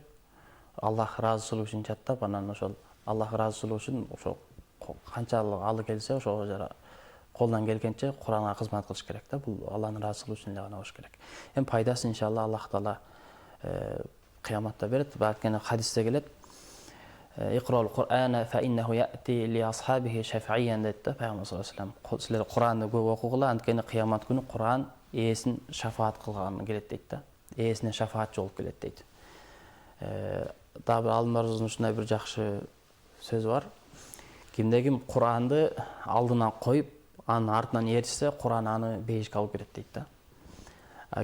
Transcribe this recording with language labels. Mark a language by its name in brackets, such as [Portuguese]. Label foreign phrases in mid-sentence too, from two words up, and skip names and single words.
[Kyrgyz] Аллах ыраазычылык үчүн жаттап, анан ошол Аллах ыраазычылык үчүн ошол канчалык алы келсе, ошого жара колунан келгенче Куранга кызмат кылыш керек да. Бул Алланын ыраазычылыгы үчүн эле гана болуш керек. Эми пайдасын иншалла Аллах Таала кыяматта берет. Балкин хадисте келет. [Arabic] اقرؤوا القرآن فإنه يأتي لأصحابه شفيعا [Turkish] dedi Peygamber [Arabic] صلى الله عليه وسلم. [Turkish] Sizler Kur'an'da [Kyrgyz] көп окугула, анткени кыямат күнү Куран ээсин шафаат кылган келет дейт да. Ээсине шафаатчы болуп келет дейт. Дагы алымдарыбыздын ушундай бир жакшы сөзү бар. Кимде ким Куранды алдына коюп, анын артынан ээрчисе, Куран аны бейишке алып келет дейт да.